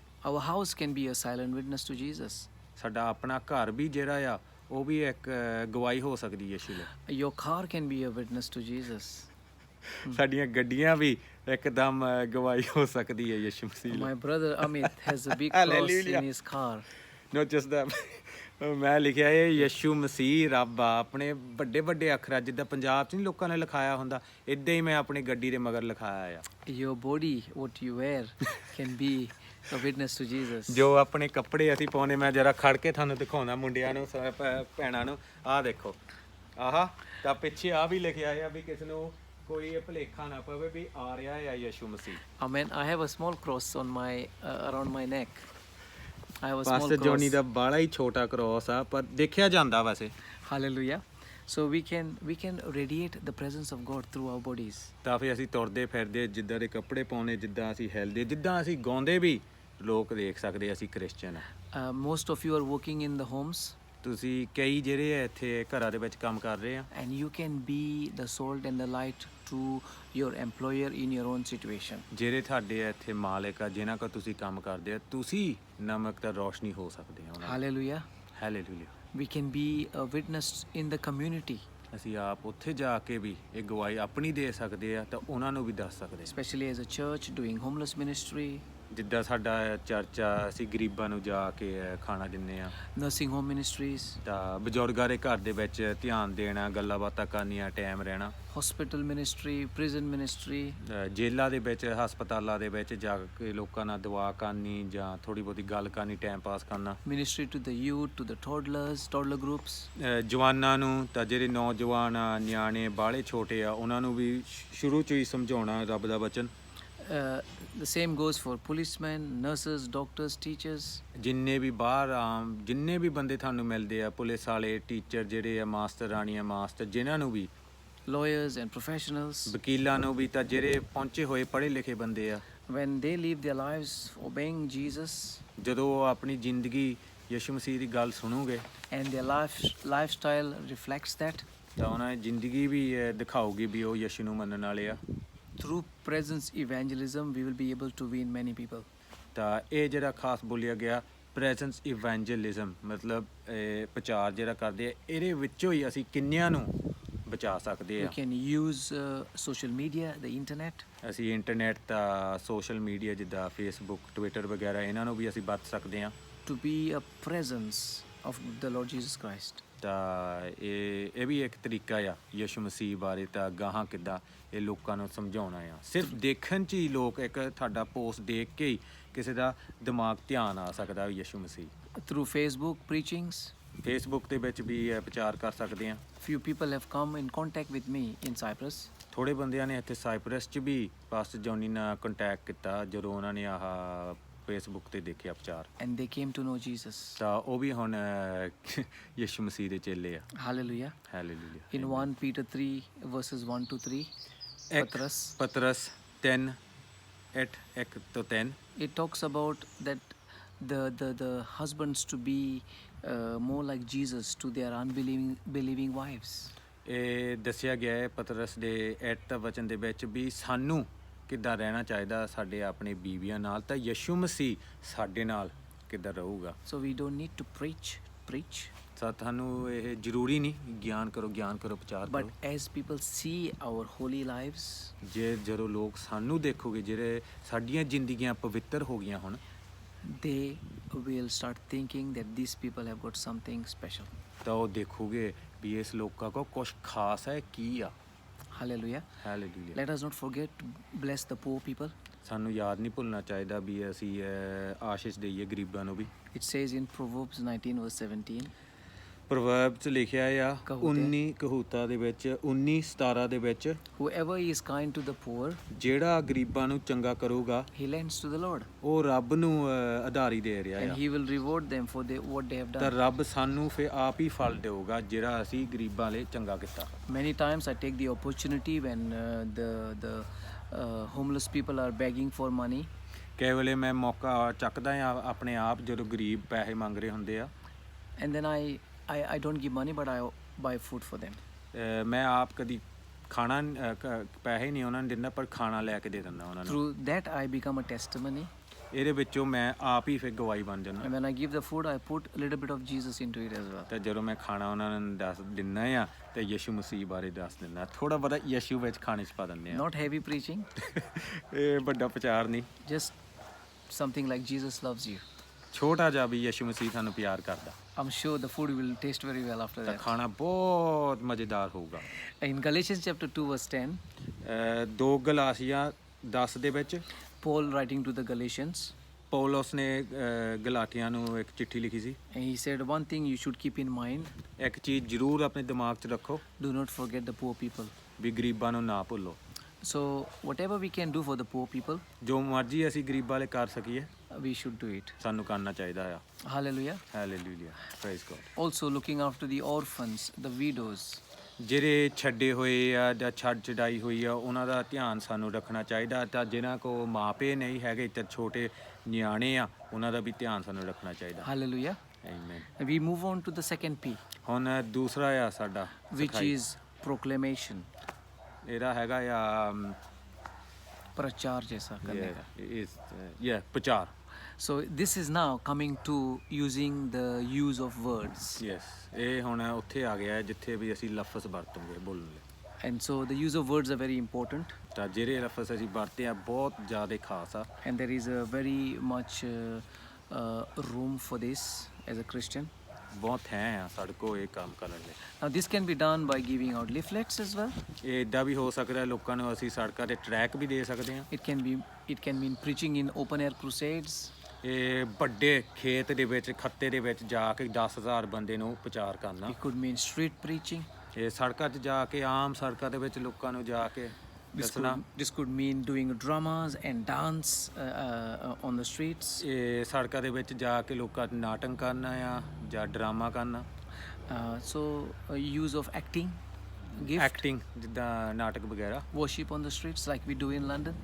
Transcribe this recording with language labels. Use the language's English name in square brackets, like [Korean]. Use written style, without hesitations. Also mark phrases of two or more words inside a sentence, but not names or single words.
[English] Our house can be a silent witness to Jesus. [Punjabi] ਸਾਡਾ ਆਪਣਾ ਘਰ ਵੀ ਜਿਹੜਾ ਆ ਉਹ ਵੀ ਇੱਕ ਗਵਾਹੀ ਹੋ ਸਕਦੀ ਯਿਸੂ ਲਈ। [English] Your car can be a witness to Jesus. [Punjabi] ਸਾਡੀਆਂ ਗੱਡੀਆਂ ਵੀ ਇੱਕਦਮ ਗਵਾਹੀ ਹੋ ਸਕਦੀ ਹੈ ਯਿਸੂ ਮਸੀਹ ਲਈ। [English] My brother Amit has a big cross Hallelujah. in his car. Not just that, [Punjabi] ਮੈਂ ਲਿਖਿਆ ਇਹ ਯਸ਼ੂ ਮਸੀਹ ਰੱਬ ਆ, ਆਪਣੇ ਵੱਡੇ ਵੱਡੇ ਅੱਖਰਾਂ ਜਿੱਦਾਂ ਪੰਜਾਬ 'ਚ ਨਹੀਂ ਲੋਕਾਂ ਨੇ ਲਿਖਾਇਆ ਹੁੰਦਾ, ਇਦਾਂ ਹੀ ਮੈਂ ਆਪਣੀ ਗੱਡੀ ਦੇ ਮਗਰ ਲਿਖਾਇਆ ਆ। [English] Your body, what you wear, can be a witness to Jesus. [Punjabi] ਜੋ ਆਪਣੇ ਕੱਪੜੇ ਅਸੀਂ ਪਾਉਨੇ, ਮੈਂ ਜਰਾ ਖੜ ਕੇ ਤੁਹਾਨੂੰ ਦਿਖਾਉਣਾ ਮੁੰਡਿਆਂ ਨੂੰ, ਭੈਣਾਂ ਨੂੰ। ਆਹ ਦੇਖੋ, ਆਹ ਤਾਂ ਪਿੱਛੇ ਆ ਵੀ ਲਿਖਿਆ ਆ ਵੀ ਕਿਸ ਨੂੰ ਕੋਈ ਭੁਲੇਖਾ ਨਾ ਪਵੇ ਵੀ ਆ ਰਿਹਾ ਹੈ ਯਸ਼ੂ ਮਸੀਹ। [English] Amen. I have a small cross on my around my neck. I have a small [Punjabi] ਪਾਸਟਰ ਜੋਨੀ [English] cross. [Punjabi] ਦਾ ਬਾਲਾ ਹੀ ਛੋਟਾ ਕ੍ਰੋਸ ਆ, ਪਰ ਦੇਖਿਆ ਜਾਂਦਾ ਵੈਸੇ। [English] Hallelujah. So we can radiate the presence of God through our bodies. [Punjabi] ਤਾਂ ਫਿਰ ਅਸੀਂ ਤੁਰਦੇ ਫਿਰਦੇ ਜਿੱਦਾਂ ਦੇ ਕੱਪੜੇ ਪਾਉਣੇ, ਜਿੱਦਾਂ ਅਸੀਂ ਹਿਲਦੇ, ਜਿੱਦਾਂ ਅਸੀਂ ਗਾਉਂਦੇ ਵੀ, ਲੋਕ ਦੇਖ ਸਕਦੇ ਅਸੀਂ ਕ੍ਰਿਸਚੀਅਨ ਆ। [English] Most of you are working in the homes, [Punjabi] ਤੁਸੀਂ ਕਈ ਜਿਹੜੇ ਆ ਇੱਥੇ ਘਰਾਂ ਦੇ ਵਿੱਚ ਕੰਮ ਕਰ ਰਹੇ ਆ, [English] and you can be the salt and the light to your employer in your own situation. [Punjabi] ਜਿਹੜੇ ਤੁਹਾਡੇ ਇੱਥੇ ਮਾਲਕ ਆ, ਜਿਨ੍ਹਾਂ ਕੋਲ ਤੁਸੀਂ ਕੰਮ ਕਰਦੇ ਆ, ਤੁਸੀਂ ਨਮਕ ਤਾਂ ਰੋਸ਼ਨੀ ਹੋ ਸਕਦੇ ਆ ਉਹਨਾਂ ਦੀ। [English] Hallelujah. [Punjabi] ਹਾਲੇਲੂਇਆ। [English] We can be a witness in the community, [Punjabi] ਅਸੀਂ ਆਪ ਉੱਥੇ ਜਾ ਕੇ ਵੀ ਇਹ ਗਵਾਹੀ ਆਪਣੀ ਦੇ ਸਕਦੇ ਆ, ਤਾਂ ਉਹਨਾਂ ਨੂੰ ਵੀ ਦੱਸ ਸਕਦੇ ਆ। [English] especially as a church doing homeless ministry, [Punjabi] ਜਿੱਦਾਂ ਸਾਡਾ ਚਰਚ ਆ, ਅਸੀਂ ਗਰੀਬਾਂ ਨੂੰ ਜਾ ਕੇ ਖਾਣਾ ਦਿੰਦੇ ਆ, [English] nursing home ministries, [Punjabi] ਤਾਂ ਬਜ਼ੁਰਗਾਂ ਦੇ ਘਰ ਦੇ ਵਿੱਚ ਧਿਆਨ ਦੇਣਾ, ਗੱਲਾਂ ਬਾਤਾਂ ਕਰਨੀਆਂ, ਟਾਈਮ ਰਹਿਣਾ, [English] hospital ministry, prison ministry, [Punjabi] ਜੇਲ੍ਹਾਂ ਦੇ ਵਿੱਚ, ਹਸਪਤਾਲਾਂ ਦੇ ਵਿੱਚ ਜਾ ਕੇ ਲੋਕਾਂ ਨਾਲ ਦੁਆ ਕਰਨੀ ਜਾਂ ਥੋੜੀ ਬਹੁਤੀ ਗੱਲ ਕਰਨੀ, [English] time pass [Punjabi] ਕਰਨਾ। [English] ministry to the youth, to the toddler groups. [Punjabi] ਜਵਾਨਾਂ ਨੂੰ, ਤਾਂ ਜਿਹੜੇ ਨੌਜਵਾਨ ਆ, ਨਿਆਣੇ ਬਾਹਲੇ ਛੋਟੇ ਆ, ਉਹਨਾਂ ਨੂੰ ਵੀ ਸ਼ੁਰੂ 'ਚ ਹੀ ਸਮਝਾਉਣਾ ਰੱਬ ਦਾ ਵਚਨ। [English] The same goes for policemen, nurses, doctors, teachers. [Punjabi] ਜਿੰਨੇ ਵੀ ਬਾਹਰ ਆਮ ਜਿੰਨੇ ਵੀ ਬੰਦੇ ਤੁਹਾਨੂੰ ਮਿਲਦੇ ਆ, ਪੁਲਿਸ ਵਾਲੇ, ਟੀਚਰ ਜਿਹੜੇ ਆ, ਮਾਸਟਰ ਰਾਣੀਆਂ, ਮਾਸਟਰ, ਜਿਨ੍ਹਾਂ ਨੂੰ ਵੀ, [English] Lawyers and professionals, [Punjabi] ਵਕੀਲਾਂ ਨੂੰ ਵੀ, ਤਾਂ ਜਿਹੜੇ ਪਹੁੰਚੇ ਹੋਏ ਪੜ੍ਹੇ ਲਿਖੇ ਬੰਦੇ ਆ, [English] when they live their lives obeying Jesus, [Punjabi] ਜਦੋਂ ਉਹ ਆਪਣੀ ਜ਼ਿੰਦਗੀ ਯਿਸੂ ਮਸੀਹ ਦੀ ਗੱਲ ਸੁਣੋਗੇ, [English] and their lifestyle reflects that, [Punjabi] ਤਾਂ ਉਹਨਾਂ ਦੀ ਜ਼ਿੰਦਗੀ ਵੀ ਦਿਖਾਊਗੀ ਵੀ ਉਹ ਯਿਸੂ ਨੂੰ ਮੰਨਣ ਵਾਲੇ ਆ। [English] through presence evangelism we will be able to win many people. [Punjabi] ਤਾਂ ਇਹ ਜਿਹੜਾ ਖਾਸ ਬੋਲਿਆ ਗਿਆ [English] presence evangelism, [Punjabi] ਮਤਲਬ ਪ੍ਰਚਾਰ ਜਿਹੜਾ ਕਰਦੇ ਆ, ਇਹਦੇ ਵਿੱਚੋਂ ਹੀ ਅਸੀਂ ਕਿੰਨਿਆਂ ਨੂੰ ਬਚਾ ਸਕਦੇ [English] We [Punjabi] ਆ। [English] can use social media, the internet, [Punjabi] ਅਸੀਂ ਇੰਟਰਨੈਟ ਤਾਂ [English] social media [Punjabi] ਜਿੱਦਾਂ ਫੇਸਬੁੱਕ, ਟਵਿੱਟਰ ਵਗੈਰਾ, ਇਹਨਾਂ ਨੂੰ ਵੀ ਅਸੀਂ ਵਰਤ ਸਕਦੇ ਹਾਂ। [English] to be a presence of the Lord Jesus Christ. [Punjabi] ਤਾਂ ਇਹ ਵੀ ਇੱਕ ਤਰੀਕਾ ਆ ਯਿਸੂ ਮਸੀਹ ਬਾਰੇ, ਤਾਂ ਗਾਹਾਂ ਕਿੱਦਾਂ ਇਹ ਲੋਕਾਂ ਨੂੰ ਸਮਝਾਉਣਾ ਆ। ਸਿਰਫ ਦੇਖਣ 'ਚ ਹੀ ਲੋਕ, ਇੱਕ ਤੁਹਾਡਾ ਪੋਸਟ ਦੇਖ ਕੇ ਹੀ ਕਿਸੇ ਦਾ ਦਿਮਾਗ ਧਿਆਨ ਆ ਸਕਦਾ ਯਿਸੂ ਮਸੀਹ। [English] Through Facebook preachings, [Punjabi] ਫੇਸਬੁੱਕ ਦੇ ਵਿੱਚ ਵੀ ਪ੍ਰਚਾਰ ਕਰ ਸਕਦੇ ਹਾਂ। [English] few people have come in contact with me in Cyprus, [Punjabi] ਥੋੜ੍ਹੇ ਬੰਦਿਆਂ ਨੇ ਇੱਥੇ ਸਾਈਪਰਸ 'ਚ ਵੀ ਪਾਸਟਰ ਜੌਨੀ ਨਾਲ ਕੰਟੈਕਟ ਕੀਤਾ ਜਦੋਂ ਉਹਨਾਂ ਨੇ ਆਹ ਫੇਸਬੁੱਕ ਤੇ ਦੇਖਿਆ ਪ੍ਰਚਾਰ, [English] and they came to know Jesus. [Punjabi] ਤਾਂ ਉਹ ਵੀ ਹੁਣ ਯਿਸੂ ਮਸੀਹ ਦੇ ਚੇਲੇ ਆ। [English] Hallelujah. [Punjabi] ਹਾਲੇਲੂਇਆ। [English] In 1 Peter 3 verses 1 to 3, [Punjabi] ਪਤਰਸ 3:1-3 [English] it talks about that the husbands to be more like Jesus to their believing wives. [Punjabi] ਇਹ ਦੱਸਿਆ ਗਿਆ ਹੈ ਪਤਰਸ ਦੇ 8 ਵਚਨ ਦੇ ਵਿੱਚ ਵੀ ਸਾਨੂੰ ਕਿੱਦਾਂ ਰਹਿਣਾ ਚਾਹੀਦਾ ਸਾਡੇ ਆਪਣੇ ਬੀਵੀਆਂ ਨਾਲ, ਤਾਂ ਯਿਸੂ ਮਸੀਹ ਸਾਡੇ ਨਾਲ ਕਿੱਦਾਂ ਰਹੂਗਾ। [English] So we don't need to preach, [Punjabi] ਤਾਂ ਤੁਹਾਨੂੰ ਇਹ ਜ਼ਰੂਰੀ ਨਹੀਂ ਗਿਆਨ ਕਰੋ ਪ੍ਰਚਾਰ [English] but [Punjabi] ਕਰੋ, [English] as people see our holy lives, [Punjabi] ਜੇ ਜਦੋਂ ਲੋਕ ਸਾਨੂੰ ਦੇਖੋਗੇ ਜਿਹੜੇ ਸਾਡੀਆਂ ਜ਼ਿੰਦਗੀਆਂ ਪਵਿੱਤਰ ਹੋ ਗਈਆਂ ਹੁਣ, [English] they will start thinking that these people have got something special. [Punjabi] ਤਾਂ ਉਹ ਦੇਖੋਗੇ ਵੀ ਇਸ ਲੋਕਾਂ ਕੋ ਕੁਝ ਖਾਸ ਹੈ ਕੀ ਆ। [English] Hallelujah. [Punjabi] ਹਾਲੇਲੂਇਆ। [English] Let us not forget to bless the poor people. [Punjabi] ਸਾਨੂੰ ਯਾਦ ਨਹੀਂ ਭੁੱਲਣਾ ਚਾਹੀਦਾ ਵੀ ਅਸੀਂ ਆਸ਼ੀਸ਼ ਦੇਈਏ ਗਰੀਬਾਂ ਨੂੰ ਵੀ। [English] It says in Proverbs 19 verse 17, [Punjabi] ਪ੍ਰਵਰਬ 'ਚ ਲਿਖਿਆ ਆ ਕਹੂਤੇ। 19 ਕਹੂਤਾ ਦੇ ਵਿੱਚ 19:17 ਦੇ ਵਿੱਚ, [English] whoever is kind to the poor, [Punjabi] ਜਿਹੜਾ ਗਰੀਬਾਂ ਨੂੰ ਚੰਗਾ ਕਰੂਗਾ [English] he lends to the Lord, [Punjabi] ਉਹ ਰੱਬ ਨੂੰ ਆਧਾਰੀ ਦੇ ਰਿਹਾ [English] and [Punjabi] ਆ, [English] he will reward them for what they have [Punjabi] ਤਾਂ [English] done. [Punjabi] ਰੱਬ ਸਾਨੂੰ ਫਿਰ ਆਪ ਹੀ ਫਲ ਦੇਊਗਾ ਜਿਹੜਾ ਅਸੀਂ ਗਰੀਬਾਂ ਲਈ ਚੰਗਾ ਕੀਤਾ। [English] Many times I take the opportunity when the homeless people are begging for money, [Punjabi] ਕਈ ਵੇਲੇ ਮੈਂ ਮੌਕਾ ਚੱਕਦਾ ਆ ਆਪਣੇ ਆਪ ਜਦੋਂ ਗਰੀਬ ਪੈਸੇ ਮੰਗ ਰਹੇ ਹੁੰਦੇ ਆ, [English] and then I don't give money, but I buy food for them. [Punjabi] ਮੈਂ ਆਪ ਕਦੀ ਖਾਣਾ ਪੈਸੇ ਨਹੀਂ ਉਹਨਾਂ ਨੂੰ ਦਿੰਦਾ, ਪਰ ਖਾਣਾ ਲੈ ਕੇ ਦੇ ਦਿੰਦਾ ਉਹਨਾਂ ਨੂੰ। [English] Through that I become a testimony, [Punjabi] ਇਹਦੇ ਵਿੱਚੋਂ ਮੈਂ ਆਪ ਹੀ ਫਿਰ ਗਵਾਹੀ ਬਣ ਜਾਂਦਾ। [English] and when I give the food I put a little bit of Jesus into it as well. [Punjabi] ਤਾਂ ਜਦੋਂ ਮੈਂ ਖਾਣਾ ਉਹਨਾਂ ਨੂੰ ਦੱਸ ਦਿੰਦਾ ਆ, ਤੇ ਯਿਸੂ ਮਸੀਹ ਬਾਰੇ ਦੱਸ ਦਿੰਦਾ, ਥੋੜਾ ਬਹੁਤਾ ਯਿਸੂ ਵਿੱਚ ਖਾਣੇ 'ਚ ਪਾ ਦਿੰਦੇ ਆ। [English] Not heavy preaching, [Punjabi] ਇਹ ਵੱਡਾ ਪ੍ਰਚਾਰ ਨਹੀਂ, [English] just something like Jesus loves you. [Punjabi] ਛੋਟਾ ਜਿਹਾ ਵੀ ਯਿਸੂ ਮਸੀਹ ਸਾਨੂੰ ਪਿਆਰ ਕਰਦਾ [English] I'm sure the food will taste very well after [Punjabi] ਤਾਂ [English] that. [Punjabi] ਖਾਣਾ ਬਹੁਤ ਮਜ਼ੇਦਾਰ ਹੋਊਗਾ। [English] In Galatians chapter 2 verse 10, [Punjabi] 2 ਗਲਾਸੀਆ 10 ਦੇ ਵਿੱਚ [English] Paul writing to the Galatians, [Punjabi] ਪੌਲਸ ਨੇ ਗਲਾਟੀਆਂ ਨੂੰ ਇੱਕ ਚਿੱਠੀ ਲਿਖੀ ਸੀ। [English] and he said one thing you should keep in mind, [Punjabi] ਇੱਕ ਚੀਜ਼ ਜ਼ਰੂਰ ਆਪਣੇ ਦਿਮਾਗ 'ਚ ਰੱਖੋ [English] do not forget the poor people. [Punjabi] ਵੀ ਗਰੀਬਾਂ ਨੂੰ ਨਾ ਭੁੱਲੋ। [English] So whatever we can do for the poor people, [Punjabi] ਜੋ ਮਰਜ਼ੀ ਅਸੀਂ ਗਰੀਬਾਂ ਲਈ ਕਰ ਸਕੀਏ [English] we should do it. [Punjabi] ਸਾਨੂੰ ਕਰਨਾ ਚਾਹੀਦਾ ਆ। [English] Hallelujah. [Punjabi] ਹਾਲੇਲੂਇਆ, [English] Praise God. Also looking after the orphans, the widows. [Punjabi] ਜਿਹੜੇ ਛੱਡੇ ਹੋਏ ਆ ਜਾਂ ਛੱਡ ਛਡਾਈ ਹੋਈ ਆ ਉਹਨਾਂ ਦਾ ਧਿਆਨ ਸਾਨੂੰ ਰੱਖਣਾ ਚਾਹੀਦਾ। ਤਾਂ ਜਿਨ੍ਹਾਂ ਕੋ ਮਾਪੇ ਨਹੀਂ ਹੈਗੇ ਤੇ ਛੋਟੇ ਨਿਆਣੇ ਆ ਉਹਨਾਂ ਦਾ ਵੀ ਧਿਆਨ ਸਾਨੂੰ ਰੱਖਣਾ ਚਾਹੀਦਾ। [English] Hallelujah. [Punjabi] ਆਮੀਨ। [English] We move on to the second P, [Punjabi] ਹੁਣ ਦੂਸਰਾ ਆ ਸਾਡਾ [English] which [Punjabi] ਸਿਖਾਈ। [English] is proclamation. [Punjabi] ਇਹਦਾ ਹੈਗਾ ਆ [Hindi] प्रचार जैसा करने का. [Punjabi] ਪ੍ਰਚਾਰ। [English] So this is now coming to using the use of words. [Punjabi] ਯੈਸ, ਇਹ ਹੁਣ ਉੱਥੇ ਆ ਗਿਆ ਜਿੱਥੇ ਵੀ ਅਸੀਂ ਲਫ਼ਜ਼ ਵਰਤੋਂਗੇ ਬੋਲਣ ਲਈ। [English] And so the use of words are very important, [Punjabi] ਤਾਂ ਜਿਹੜੇ ਲਫ਼ਜ਼ ਅਸੀਂ ਵਰਤੇ ਆ ਬਹੁਤ ਜ਼ਿਆਦਾ ਖਾਸ ਆ। [English] and there is a very much room for this as a Christian. [Punjabi] ਬਹੁਤ ਹੈ ਆ ਸਾਡੇ ਕੋਲ ਇਹ ਕੰਮ ਕਰਨ ਲਈ। [English] Now this can be done by giving out leaflets as well. [Punjabi] ਇਹ ਇੱਦਾਂ ਵੀ ਹੋ ਸਕਦਾ ਲੋਕਾਂ ਨੂੰ ਅਸੀਂ ਸੜਕਾਂ 'ਤੇ ਟਰੈਕ ਵੀ ਦੇ ਸਕਦੇ ਹਾਂ। [English] It can mean preaching in open air crusades. [Punjabi] ਇਹ ਵੱਡੇ ਖੇਤ ਦੇ ਵਿੱਚ ਖੱਤੇ ਦੇ ਵਿੱਚ ਜਾ ਕੇ 10,000 ਬੰਦੇ ਨੂੰ ਪ੍ਰਚਾਰ ਕਰਨਾ। [English] It could mean street preaching. [Punjabi] ਇਹ ਸੜਕਾਂ 'ਚ ਜਾ ਕੇ ਆਮ ਸੜਕਾਂ ਦੇ ਵਿੱਚ ਲੋਕਾਂ ਨੂੰ ਜਾ ਕੇ ਦੱਸਣਾ। [English] This could mean doing dramas and dance on the streets. [Punjabi] ਇਹ ਸੜਕਾਂ ਦੇ ਵਿੱਚ ਜਾ ਕੇ ਲੋਕਾਂ ਨੂੰ ਨਾਟਕ ਕਰਨਾ ਆ ਜਾਂ ਡਰਾਮਾ ਕਰਨਾ। [English] So use of acting, gift, [Punjabi] ਐਕਟਿੰਗ ਜਿੱਦਾਂ ਨਾਟਕ ਵਗੈਰਾ [English] worship on the streets like we do in London.